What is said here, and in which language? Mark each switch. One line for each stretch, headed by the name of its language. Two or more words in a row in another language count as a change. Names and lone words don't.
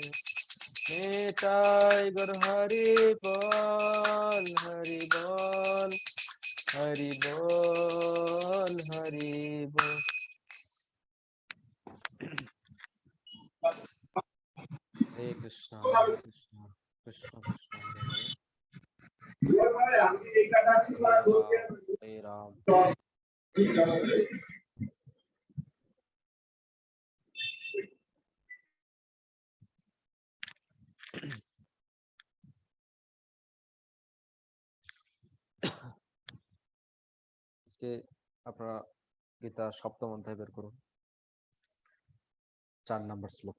Bangla: নিতাই গৌর হরি বোল, হরি বোল, হরি বোল, হরি বোল.
Sanskrit: Hare Krishna, Hare Krishna, Krishna Krishna, Hare Hare, Hare Ram.
Bangla: আজকে আপনারা গীতা সপ্তম অধ্যায় বের করুন, 4 নম্বর শ্লোক।